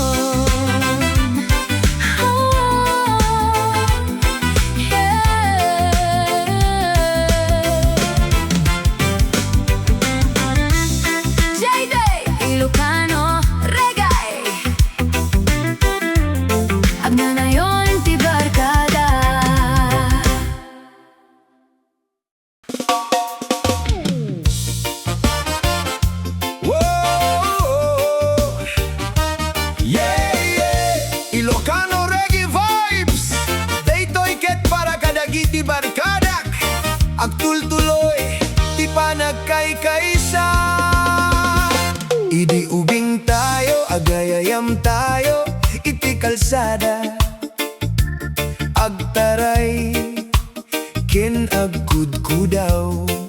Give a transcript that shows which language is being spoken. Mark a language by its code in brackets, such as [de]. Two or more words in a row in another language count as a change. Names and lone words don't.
[ilo] JD ILOKANO REGGAE, agnanayon ti barkada. [en] Whoa, yeah, yeah. Ilokano Reggae vibes. [ilo] Daytoy ket para kadagiti barkadak. Agtultuloy, ti panagkay-kaysa. Idi ubing tayo, agayayam tayo, iti kalsada. Agtaray, ken agkudkudaw.